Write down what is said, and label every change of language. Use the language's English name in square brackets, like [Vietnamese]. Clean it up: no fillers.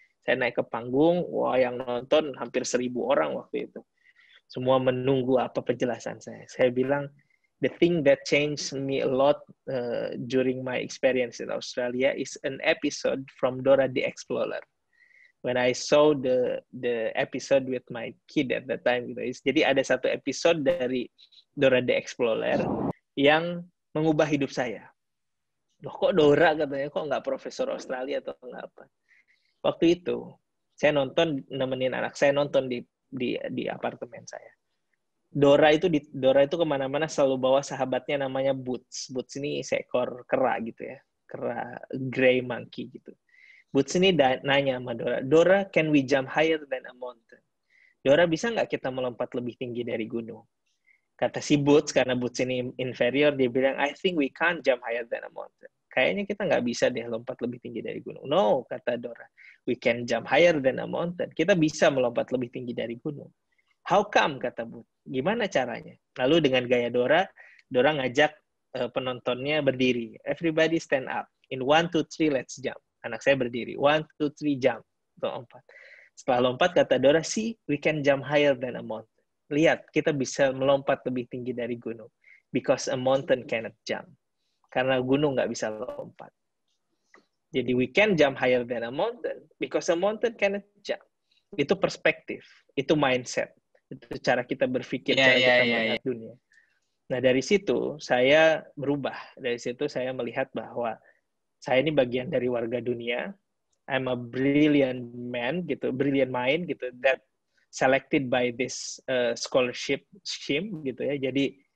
[Indonesian] Saya naik ke panggung, wah yang nonton hampir 1.000 orang waktu itu. Semua menunggu apa penjelasan saya. Saya bilang, [English] the thing that changed me a lot during my experience in Australia is an episode from Dora the Explorer. When I saw the episode with my kid at that time, gitu. [Indonesian] Jadi ada satu episode dari Dora the Explorer yang mengubah hidup saya. Loh kok Dora katanya, kok nggak Profesor Australia atau nggak apa? Waktu itu saya nonton, nemenin anak saya nonton di apartemen saya. Dora itu kemana-mana selalu bawa sahabatnya namanya Boots. Boots ini seekor kera gitu ya, kera grey monkey gitu. Boots ini nanya sama Dora, [English] can we jump higher than a mountain? [Indonesian] Dora, bisa nggak kita melompat lebih tinggi dari gunung? Kata si Boots, karena Boots ini inferior, dia bilang, [English] I think we can't jump higher than a mountain. [Indonesian] Kayaknya kita nggak bisa deh lompat lebih tinggi dari gunung. [English] No, [Indonesian] kata Dora, [English] we can jump higher than a mountain. [Indonesian] Kita bisa melompat lebih tinggi dari gunung. [English] How come, [Indonesian] kata Boots. Gimana caranya? Lalu dengan gaya Dora ngajak penontonnya berdiri. [English] Everybody stand up. In 1, 2, 3, let's jump. [Indonesian] Anak saya berdiri. [English] 1, 2, 3, jump. [Indonesian] Lompat. Setelah lompat, kata Dora, [English] see, we can jump higher than a mountain. [Indonesian] Lihat, kita bisa melompat lebih tinggi dari gunung. [English] Because a mountain cannot jump. [Indonesian] Karena gunung nggak bisa lompat. Jadi [English] we can jump higher than a mountain. Because a mountain cannot jump. [Indonesian] Itu perspektif. Itu mindset. Itu cara kita berpikir, cara kita melihat dunia. Nah, dari situ saya berubah. Dari situ saya melihat bahwa saya ini bagian dari warga dunia. [English] I'm a brilliant man, gitu, brilliant mind, gitu, that selected by this scholarship scheme, gitu ya. Jadi